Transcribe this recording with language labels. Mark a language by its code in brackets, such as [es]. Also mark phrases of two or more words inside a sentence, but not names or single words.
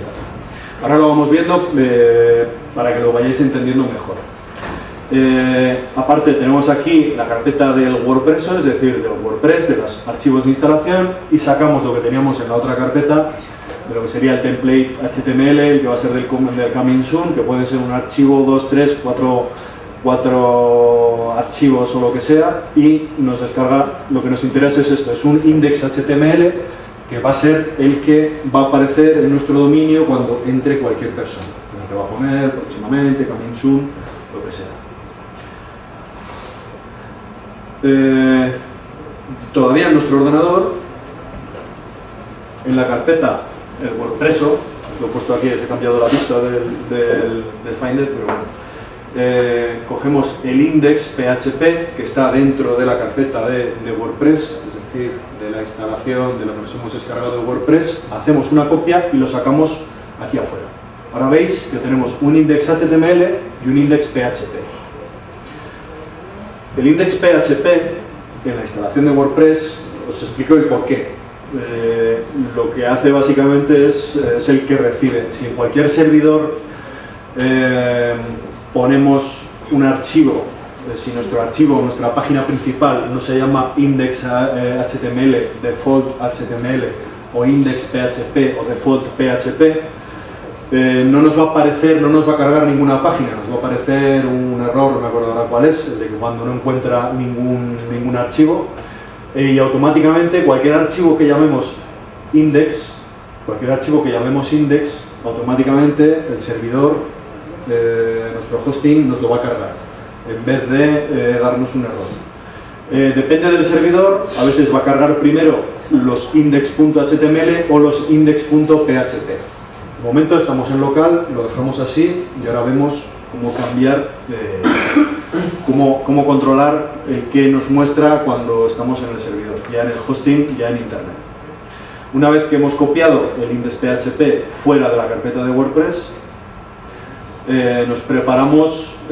[es] Ahora lo vamos viendo para que lo vayáis entendiendo mejor. Aparte tenemos aquí la carpeta del WordPress, es decir, del WordPress, de los archivos de instalación, y sacamos lo que teníamos en la otra carpeta, de lo que sería el template HTML, el que va a ser del [en] coming soon, [es] que puede ser un archivo, 2, 3, 4 archivos o lo que sea, y nos descarga, lo que nos interesa es esto, es un index HTML que va a ser el que va a aparecer en nuestro dominio cuando entre cualquier persona, que va a poner próximamente, [en] coming soon, [es] lo que sea. Todavía en nuestro ordenador, en la carpeta el WordPress, os lo he puesto aquí, he cambiado la vista del Finder, pero bueno, cogemos el index PHP que está dentro de la carpeta de WordPress, es decir, de la instalación de lo que nos hemos descargado de WordPress, hacemos una copia y lo sacamos aquí afuera. Ahora veis que tenemos un index HTML y un index PHP. El index PHP en la instalación de WordPress, os explico el porqué. Lo que hace básicamente es el que recibe. Si en cualquier servidor ponemos un archivo, si nuestro archivo, nuestra página principal no se llama index HTML, default HTML o index PHP o default PHP, no nos va a aparecer, no nos va a cargar ninguna página, nos va a aparecer un error, no me acuerdo ahora cuál es, el de que cuando no encuentra ningún archivo, y automáticamente cualquier archivo que llamemos index, automáticamente el servidor, nuestro hosting, nos lo va a cargar, en vez de darnos un error. Depende del servidor, a veces va a cargar primero los index.html o los index.php. De momento estamos en local, lo dejamos así y ahora vemos cómo cambiar, cómo controlar el que nos muestra cuando estamos en el servidor, ya en el hosting, ya en internet. Una vez que hemos copiado el index PHP fuera de la carpeta de WordPress, nos preparamos